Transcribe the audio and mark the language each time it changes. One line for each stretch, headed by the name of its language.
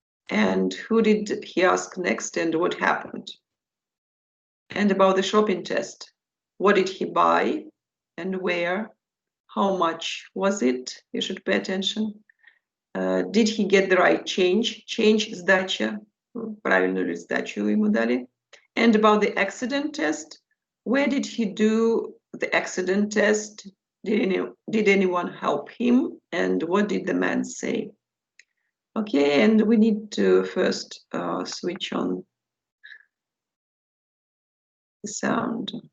English: And who did he ask next, and what happened? And about the shopping test. What did he buy and where? How much was it? You should pay attention. Did he get the right change? Change,
Russian: сдача. Правильную ли сдачу ему дали?
English: And about the accident test. Where did he do the accident test? Did anyone help him? And what did the man say? Okay, and we need to first switch on the sound.